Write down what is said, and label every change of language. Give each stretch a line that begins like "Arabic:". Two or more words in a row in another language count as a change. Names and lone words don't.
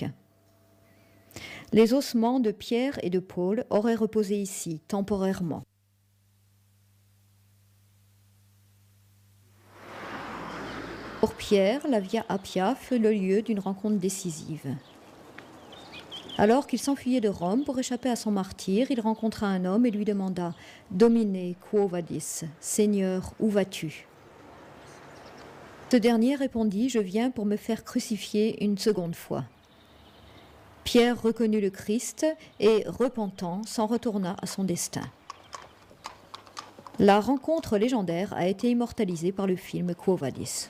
French: Les ossements de Pierre et de Paul auraient reposé ici, temporairement. Pour Pierre, la Via Appia fut le lieu d'une rencontre décisive. Alors qu'il s'enfuyait de Rome pour échapper à son martyre, il rencontra un homme et lui demanda «
Latin: Domine, quo vadis
French: » « Seigneur, où vas-tu » Ce dernier répondit « Je viens pour me faire crucifier une seconde fois ». Pierre reconnut le Christ et, repentant, s'en retourna à son destin. La rencontre légendaire a été immortalisée par le film Quo Vadis.